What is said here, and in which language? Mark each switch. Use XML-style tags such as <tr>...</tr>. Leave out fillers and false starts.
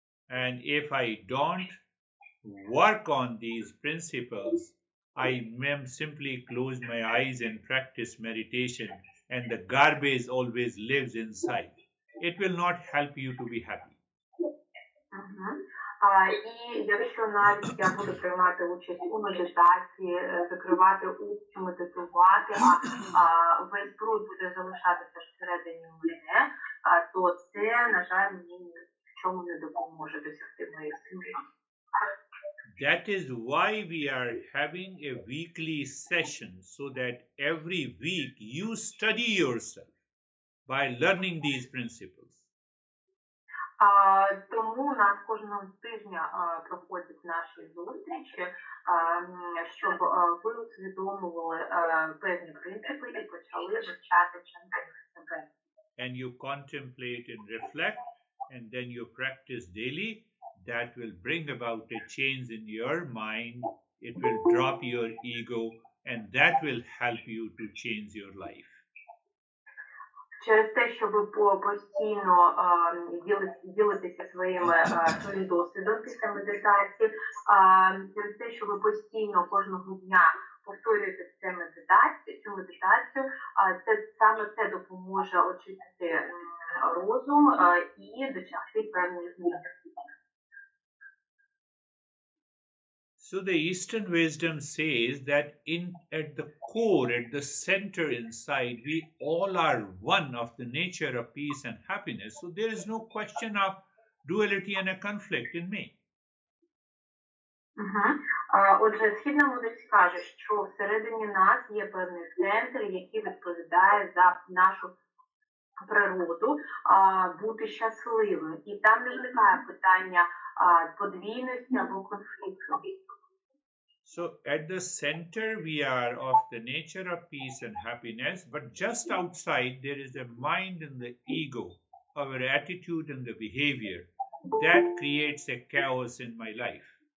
<en>And if I don't work on these principles, I may simply close my eyes and practice meditation, and the garbage always lives inside. it will not help you to be happy. Мгм.</en> <uk>І якщо навіть я буду приймати участь у медитації, закривати очі, медитувати, весь бруд буде залишатися всередині мене, то це, на жаль, мені ні в чому не допоможе досягти моєї цілі.</uk> <en>That is why we are having a weekly session, so that every week you study yourself by learning these principles.</en> <uk>Тому у нас кожного тижня проходять наші зустрічі, щоб ви усвідомували певні принципи і почали вивчати через себе.</uk> <en>And you contemplate and reflect, and then you practice daily. That will bring about a change in your mind. It will drop your ego, and that will help you to change your life.</en> <uk>Через те, що ви постійно ділитеся своїм досвідом після медитації, через те, що ви постійно кожного дня повторюєте цю медитацію, саме це допоможе очистити розум і досягти певних змін.</uk> <en>So the Eastern wisdom says that at the core, at the center inside, we all are one of the nature of peace and happiness. So there is no question of duality and a conflict in me.</en> <uk>Отже, східна мудрість каже, що всередині нас є певний центр, який відповідає за нашу природу бути щасливим. І там не виникає питання подвійності або конфлікту.</uk> <en>So at the center we are of the nature of peace and happiness, but just outside there is a mind and the ego, our attitude and the behavior. That creates a chaos in my life.</en>